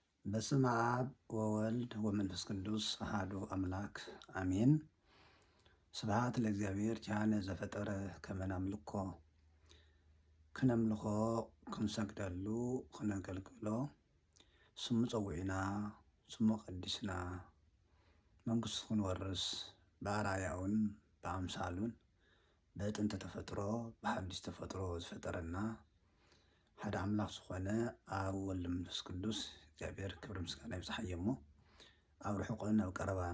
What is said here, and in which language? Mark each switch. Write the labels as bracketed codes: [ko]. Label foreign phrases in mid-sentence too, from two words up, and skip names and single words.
[gez] በስመ አብ ወወልድ ወመንፈስ ቅዱስ አሐዱ አምላክ አሜን። ስብሐት ለእግዚአብሔር ቻነ ዘፈጠረ ከመ ናምልኮ [ti] ክነምልኮ ክንሰግደሉ ክነገልግሎ ስሙ ፀዊዕና ስሙ ቀዲስና መንግስቱ ክንወርስ በአርአያውን በአምሳሉን በጥንተ ተፈጥሮ በሐዲስ ተፈጥሮ ዝፈጠረና ሓደ አምላክ ዝኾነ አብ ወልድ መንፈስ ቅዱስ እግዚአብሔር ክብሪ ምስጋና ይብዛሕዮ እሞ ኣብ ርሑቕን ኣብ ቀረባን